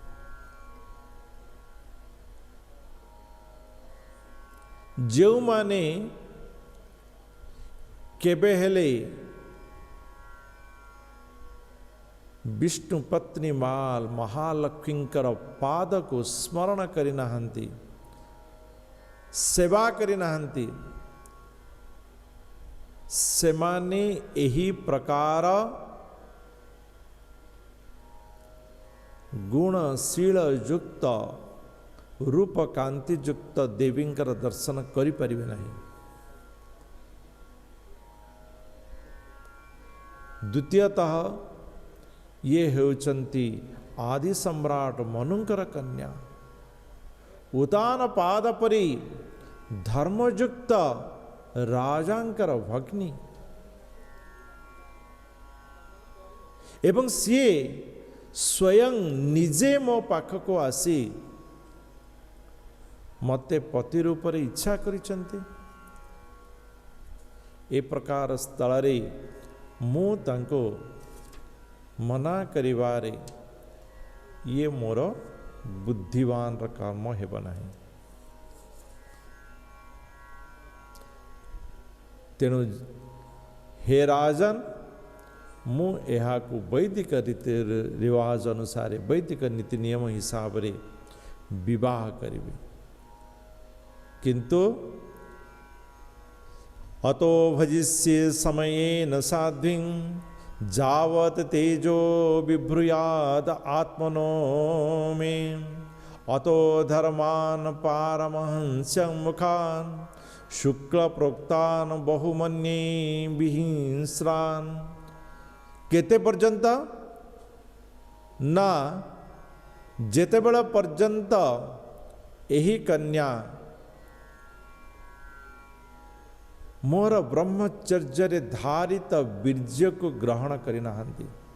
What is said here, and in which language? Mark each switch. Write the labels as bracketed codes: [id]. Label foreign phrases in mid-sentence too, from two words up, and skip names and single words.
[or] ଯେ ମାନେ କେବେ ହେଲେ ବିଷ୍ଣୁ ପତ୍ନୀ ମାଲ ମହାଲକ୍ଷ୍ମୀଙ୍କର ପାଦ କୁ ସ୍ମରଣ କରି ନାହାନ୍ତି, ସେବା କରି ନାହାନ୍ତି, ସେମାନେ ଏହି ପ୍ରକାର ଗୁଣଶୀଳ ଯୁକ୍ତ ରୂପ କାନ୍ତି ଯୁକ୍ତ ଦେବୀଙ୍କର ଦର୍ଶନ କରି ପାରିବେ ନାହିଁ। ଦ୍ୱିତୀୟତଃ ଯେ ହେଉଛନ୍ତି ଆଦି ସମ୍ରାଟ ମନୁଙ୍କର କନ୍ୟା, ଉତ୍ତାନ ପାଦ ପରି ଧର୍ମଯୁକ୍ତ ରାଜାଙ୍କର ଭଗ୍ନୀ, ଏବଂ ସିଏ ସ୍ୱୟଂ ନିଜେ ମୋ ପାଖକୁ ଆସି ମତେ ପତି ରୂପ ରେ ଇଚ୍ଛା କରିଛନ୍ତି। ଏ ପ୍ରକାର ସ୍ଥଳ ରେ ମୁଁ ତାଙ୍କୁ ମନା କରିବାରେ ଯେ ମୋର ବୁଦ୍ଧିବାନ ର କାମ ହେବ ନାହିଁ। ତେଣୁ ହେ ରାଜନ, ମୁଁ ଯାହାଙ୍କୁ ବୈଦିକ ରୀତି ରିବାଜ ଅନୁସାର ବୈଦିକ ନୀତି ନିୟମ ହିସାବ ରେ ବିବାହ କରିବି, କିନ୍ତୁ [sa] अतो भजिष्ये समयेन साध्वीं जावत् तेजो बिभ्रूयाद आत्मनो मे अतो धर्मान् पारमहंस्यं मुखान् शुक्लप्रोक्तान् बहुमन्ये विहिंस्रान्। [or] କେତେ ପର୍ଯ୍ୟନ୍ତ ନା ଯେତେବେଳେ ପର୍ଯ୍ୟନ୍ତ ଏହି କନ୍ୟା ମୋର ବ୍ରହ୍ମଚର୍ଯ୍ୟ ଧାରିତ ବୀର୍ଯ୍ୟ କୁ ଗ୍ରହଣ କରି ନାହାନ୍ତି,